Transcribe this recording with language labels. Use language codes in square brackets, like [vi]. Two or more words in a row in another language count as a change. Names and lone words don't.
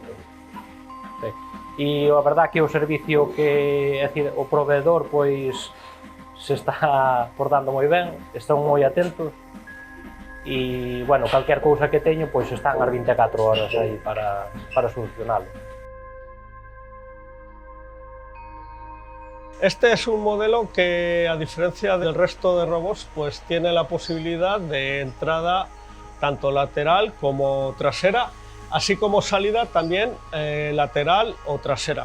[gl] E a verdad que o servicio que, é dicir, o proveedor, pois, se está portando moi ben, están moi atentos e, bueno, calquer cousa que teño, pois, están as 24 horas aí para solucionalo. [es] Este es un modelo que, a diferencia del resto de robots, pues tiene la posibilidad de entrada tanto lateral como trasera, así como salida también lateral o trasera.